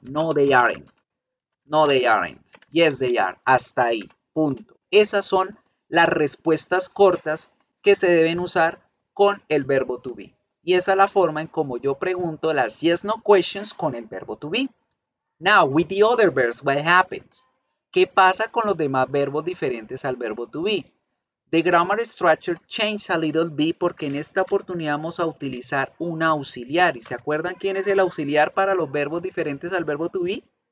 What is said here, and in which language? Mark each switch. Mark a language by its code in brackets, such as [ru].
[en] No, they aren't. No, they aren't. Yes, they are. [es] Hasta ahí. Punto. Esas son las respuestas cortas que se deben usar con el verbo to be. Y esa es la forma en como yo pregunto las yes, no questions con el verbo to be. [en] Now, with the other verbs, what happens? [es] ¿Qué pasa con los demás verbos diferentes al verbo to be? [en] The grammar structure changed a little bit [es] porque en esta oportunidad vamos a utilizar un auxiliar. ¿Y se acuerdan quién es el auxiliar para los verbos diferentes al verbo to be?